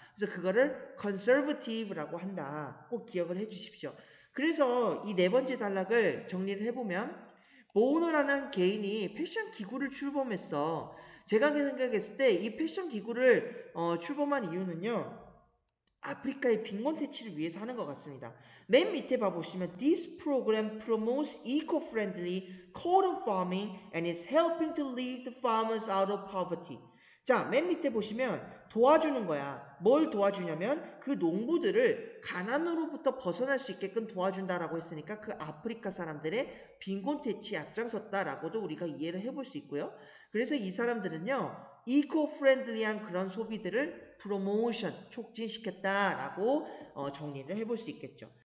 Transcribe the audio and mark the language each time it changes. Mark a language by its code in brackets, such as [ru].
[ko] 그래서 그거를 conservative라고 한다. 꼭 기억을 해 주십시오. 그래서 이 네 번째 단락을 정리를 해보면 보우너라는 개인이 패션 기구를 출범했어. 제가 생각했을 때 이 패션 기구를 출범한 이유는요. 아프리카의 빈곤 퇴치를 위해서 하는 것 같습니다. 맨 밑에 봐보시면 [en] This program promotes eco-friendly cotton farming and is helping to lift the farmers out of poverty. [ko] 자, 맨 밑에 보시면 도와주는 거야. 뭘 도와주냐면 그 농부들을 가난으로부터 벗어날 수 있게끔 도와준다라고 했으니까 그 아프리카 사람들의 빈곤 퇴치에 앞장섰다라고도 우리가 이해를 해볼 수 있고요. 그래서 이 사람들은요. 이코프렌들리한 그런 소비들을 프로모션, 촉진시켰다라고 정리를 해볼 수 있겠죠.